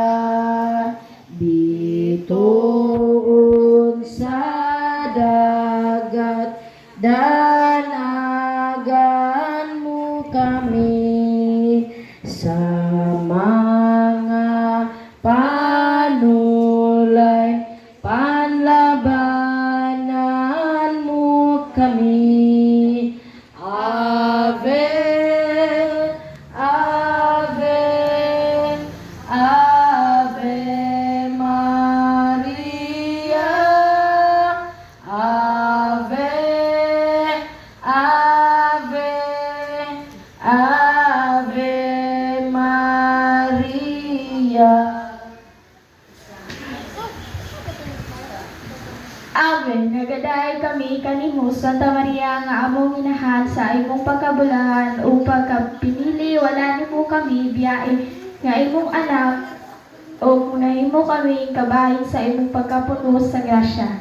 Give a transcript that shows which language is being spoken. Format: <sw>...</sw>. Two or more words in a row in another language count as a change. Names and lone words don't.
<ceb>Bituon sa dagat, danagan mo kami sa mga panulay, panlabanan mo kami.</ceb> <la>Ave, Ave, Ave Maria, Ave, Ave, Ave Maria.</la> <ceb>Ave, nagaday kami kanimo, Santa Maria, nga among inahan sa imong pagkabulahan o pagkapinili, wala nimo kami biyae nga imong anak o kunahimo kami kabahin sa imong pagkapuno sa grasya.</ceb>